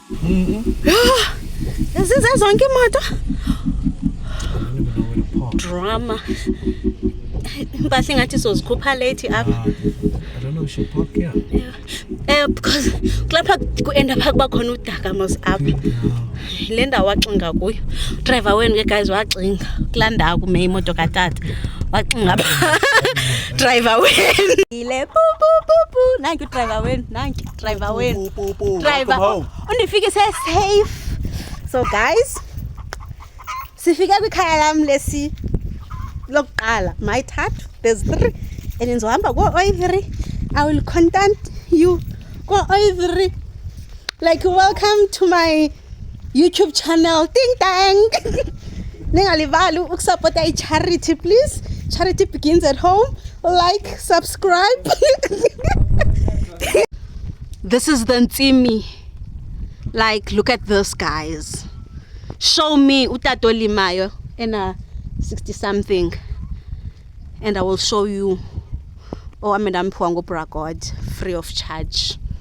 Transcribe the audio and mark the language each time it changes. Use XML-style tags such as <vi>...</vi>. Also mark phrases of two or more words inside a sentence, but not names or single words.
<xh>Zize zonke imoto.</xh> <en>I don't even know where to park. Drama.</en> <xh>Impahla ngathi sozikhupha late apha.</xh> <en>I don't know, we should park here.</en> <xh>Because kulapha kuenda pha kuba khona udaka mos apha. Le ndawo waxinga kuyo. Driver wenu ke guys waxinga. Kulanda kume imoto katata. Waxinga pha. Driver wenu. Ile pu pu pu pu. Nanki driver wenu, nanki driver wenu. Driver. Undifikise safe. So guys, sifika kwikhaya lam lesi lokuqala mayithathu,</xh> <en>there's 3 and</en> <xh>nizohamba ko-Ivory.</xh> <en>I will contact you ko-Ivory, like welcome to my YouTube channel.</en> <xh>Ding dang. Ningalibali ukusupporta i-charity, please.</xh> <en>Charity begins at home. Like, subscribe. This is the Ntsimi. Like, look at this, guys. Show me Utato Limayo in a 60 something, and I will show you Madam Puango Bragod free of charge.</en>